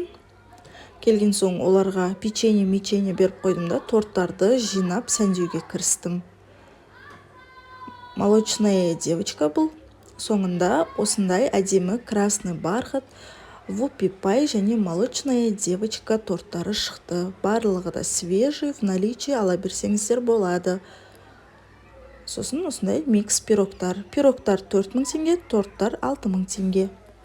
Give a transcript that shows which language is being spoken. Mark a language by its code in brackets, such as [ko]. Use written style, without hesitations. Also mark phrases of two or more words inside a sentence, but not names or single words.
[kk] Келген соң оларға печенье беріп қойдым да торттарды жинап сәндеуге кірістім. [ru] Молочная девочка бұл. [kk] Соңында осындай әдемі [ru] красный бархат, [kk] вупи пай және [ru] молочная девочка [kk] торттары шықты. Барлығы да [ru] свежий, в наличии, [kk] ала берсеңіздер болады. Сосын осындай микс пирогтар. Пирогтар 4000 теңге, торттар 6000 теңге.